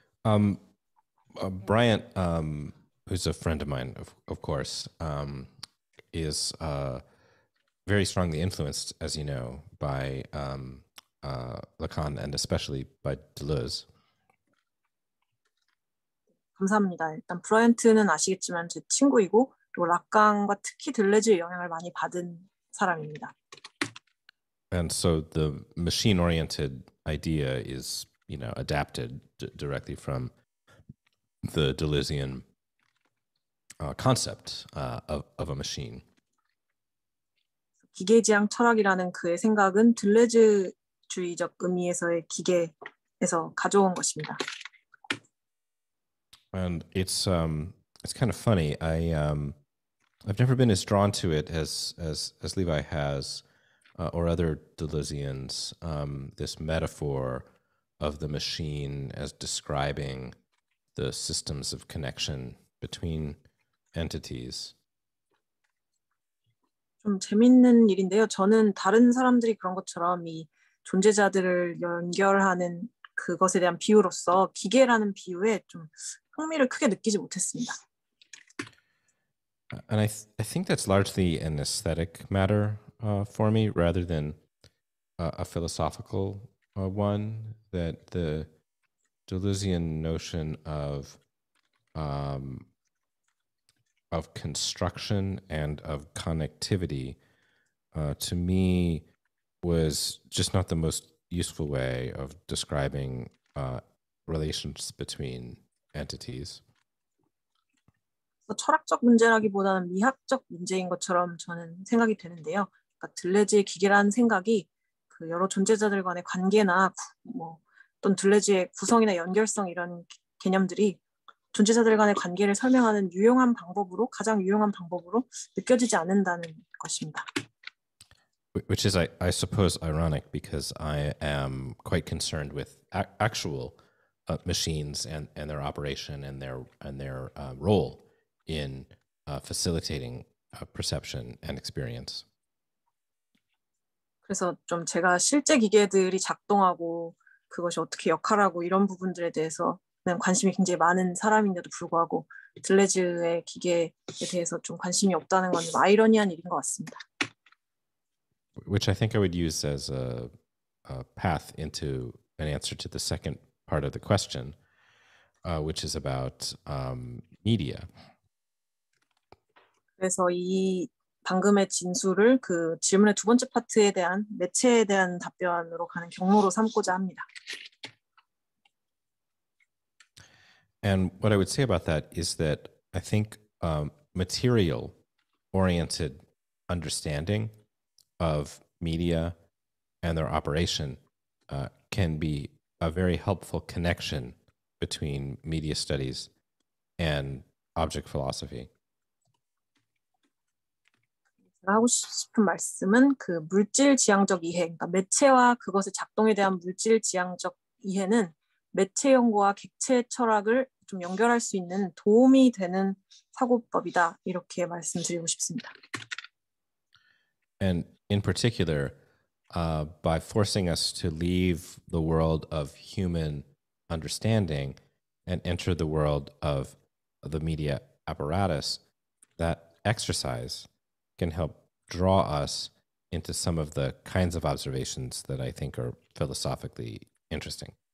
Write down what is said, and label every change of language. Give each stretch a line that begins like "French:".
English: Bryant, who's a friend of mine, of course, is very strongly influenced, as you know, by Lacan and especially by Deleuze.
Korean: 감사합니다. 일단 브라이언트는 아시겠지만 제 친구이고 또 락강과 특히 들레즈의 영향을 많이 받은 사람입니다.
English: And so the machine-oriented idea is, adapted directly from the Deleuzian concept of a machine.
Korean: 기계지향 철학이라는 그의 생각은 들레즈주의적 의미에서의 기계에서 가져온 것입니다.
English: And it's kind of funny. I've never been as drawn to it as Levi has, or other Deleuzians. This metaphor of the machine as describing the systems of connection between entities.
Korean: 좀 재밌는 일인데요. 저는 다른 사람들이 그런 것처럼 이 존재자들을 연결하는 그것에 대한 비유로서 기계라는 비유에 좀 흥미를 크게 느끼지 못했습니다.
English: And I think that's largely an aesthetic matter for me, rather than a philosophical one. That the Deleuzian notion of construction and of connectivity, to me, was just not the most useful way of describing relations between entities.
Korean: 철학적 문제라기보다는 미학적 문제인 것처럼 저는 생각이 되는데요. 그러니까 들레즈의 기계라는 생각이 그 여러 존재자들 간의 관계나 또는 들레즈의 구성이나 연결성 이런 개념들이 존재자들 간의 관계를 설명하는 가장 유용한 방법으로 느껴지지 않는다는 것입니다.
English: Which is, I suppose, ironic, because I am quite concerned with actual machines and their operation and their role in facilitating perception and experience.
Korean: 그래서 좀 제가 실제 기계들이 작동하고 그것이 어떻게 역할하고 이런 부분들에 대해서는 관심이 굉장히 많은 사람인데도 불구하고 들레즈의 기계에 대해서 좀 관심이 없다는 건 좀 아이러니한 일인 것 같습니다.
English: Which I think I would use as a path into an answer to the second part of the question, which is about media.
Korean: 그래서 이 방금의 진술을 그 질문의 두 번째 파트에 대한 매체에 대한 답변으로 가는 경로로 삼고자 합니다.
English: And what I would say about that is that I think material-oriented understanding of media and their operation can be a very helpful connection between media studies and object philosophy.
Korean: 제가 하고 싶은 말씀은 그 물질 지향적 이해, 그러니까 매체와 그것의 작동에 대한 물질 지향적 이해는 매체 연구와 객체 철학을 좀 연결할 수 있는 도움이 되는 사고법이다, 이렇게 말씀드리고 싶습니다.
English: And in particular, by forcing us to leave the world of human understanding and enter the world of the media apparatus, that exercise can help draw us into some of the kinds of observations that I think are philosophically interesting.